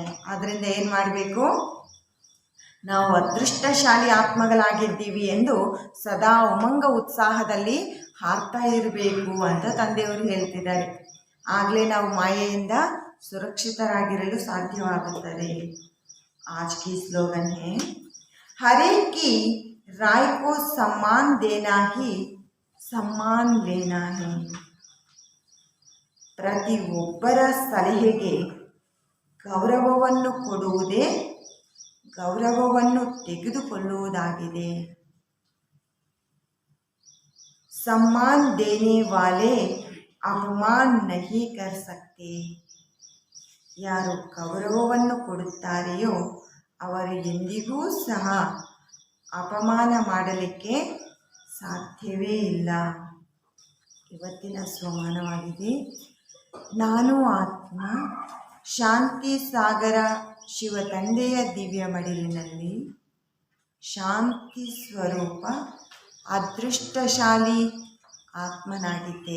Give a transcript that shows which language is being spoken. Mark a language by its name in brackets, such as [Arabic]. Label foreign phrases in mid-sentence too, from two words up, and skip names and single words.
[Kannada] ಆದ್ದರಿಂದ ಏನು ಮಾಡಬೇಕು, ನಾವು ಅದೃಷ್ಟಶಾಲಿ ಆತ್ಮಗಳಾಗಿದ್ದೀವಿ ಎಂದು ಸದಾ ಉಮಂಗ ಉತ್ಸಾಹದಲ್ಲಿ ಹಾರ್ತಾ ಇರಬೇಕು ಅಂತ ತಂದೆಯವರು ಹೇಳ್ತಿದ್ದಾರೆ. ಆಗಲೇ ನಾವು ಮಾಯೆಯಿಂದ ಸುರಕ್ಷಿತರಾಗಿರಲು ಸಾಧ್ಯವಾಗುತ್ತದೆ. [Hindi] आज की स्लोगन है, हर एक की राय को सम्मान देना ही सम्मान लेना है. [Kannada] ಪ್ರತಿಯೊಬ್ಬರ ಸಲಹೆಗೆ ಗೌರವವನ್ನು ಕೊಡುವುದೇ ಗೌರವವನ್ನು ತೆಗೆದುಕೊಳ್ಳುವುದಾಗಿದೆ. [Hindi] सम्मान देने वाले अपमान नहीं कर सकते. [Kannada] ಯಾರು ಗೌರವವನ್ನು ಕೊಡುತ್ತಾರೆಯೋ ಅವರು ಎಂದಿಗೂ ಸಹ ಅಪಮಾನ ಮಾಡಲಿಕ್ಕೆ ಸಾಧ್ಯವೇ ಇಲ್ಲ. ಇವತ್ತಿನ ಸ್ವಮಾನವಾಗಿದೆ. ನಾನು ಆತ್ಮ, ಶಾಂತಿ ಸಾಗರ ಶಿವ ತಂದೆಯ ದಿವ್ಯ ಮಡಿಲಿನಲ್ಲಿ ಶಾಂತಿ ಸ್ವರೂಪ ಅದೃಷ್ಟಶಾಲಿ ಆತ್ಮನಾಗಿದ್ದೇನೆ.